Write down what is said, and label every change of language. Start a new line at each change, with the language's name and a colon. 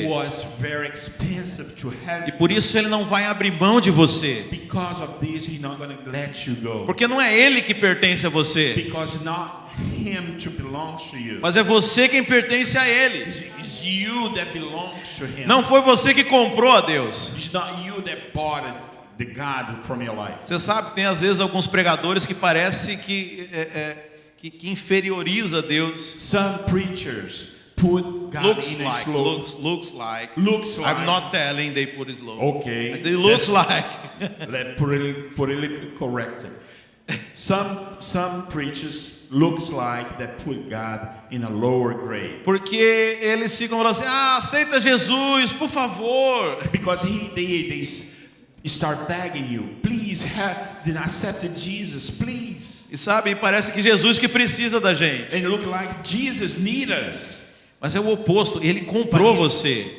English: It was very expensive to have.
Portuguese: E por isso ele não vai abrir mão de você.
English: Because of this, he's not going to let you go.
Portuguese: Porque não é ele que pertence a você.
English: Because not him to belong to you.
Portuguese: Mas é você quem pertence a ele.
English: It's you that belongs to him.
Portuguese: Não foi você que comprou a Deus.
English: It's not you that bought the God from your life.
Portuguese: Você sabe, tem às vezes alguns pregadores que parece que inferioriza Deus.
English: Some preachers put God Looks in a like. Looks like. I'm not telling they put it low. Okay. It looks like. Let's politically correct. Some preachers looks like that put God in a lower grade.
Portuguese: Porque eles ficam falando assim: aceita Jesus, por favor.
English: Because they start begging you, please accept Jesus, please.
Portuguese: E sabe, parece que Jesus que precisa da gente.
English: And look like Jesus need us.
Portuguese: Mas é o oposto, ele comprou você.